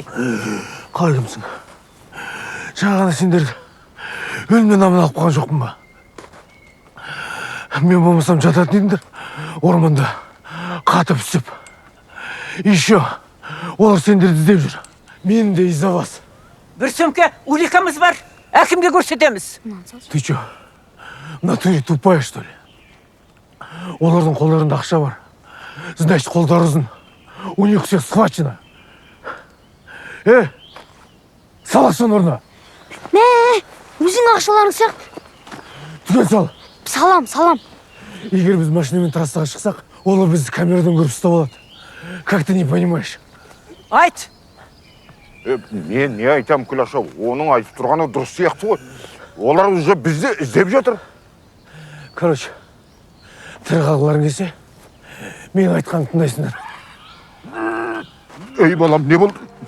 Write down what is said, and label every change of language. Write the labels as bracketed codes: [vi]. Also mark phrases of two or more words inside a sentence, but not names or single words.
[kk] Қалай кімсің? Жаңағына сендерді өлімнен аман алып қалған жоқпын ба? Мен болмасам жататын едіңдер орманда қатып үсіп. Еще олар сендерді іздеп жүр. Мен де [ru] из-за вас. [kk] Бір сөмке уликамыз бар. Әкімге көрсетеміз. [ru] Ты чё, в натуре тупая, что ли? [kk] Олардың қолдарында ақша бар. Значит, қолдары ұзын. [ru] У них все схвачено. [kk] Сала соны орнына. Өзің ақшаларың сияқты. Түгел сал. Салам. Егер біз машинамен трассаға шықсақ, олар бізді камерадан көріп ұстап алады. [ru] Как ты не понимаешь? [kk] Айт. Мен не айтам, Күлаша, оның айтып тұрғаны дұрыс сияқты ғой. Олар уже бізді іздеп жатыр. Короче, тірі қалғыларың келсе, мен айтқанын тыңдайсыңдар. Ей балам, не болды?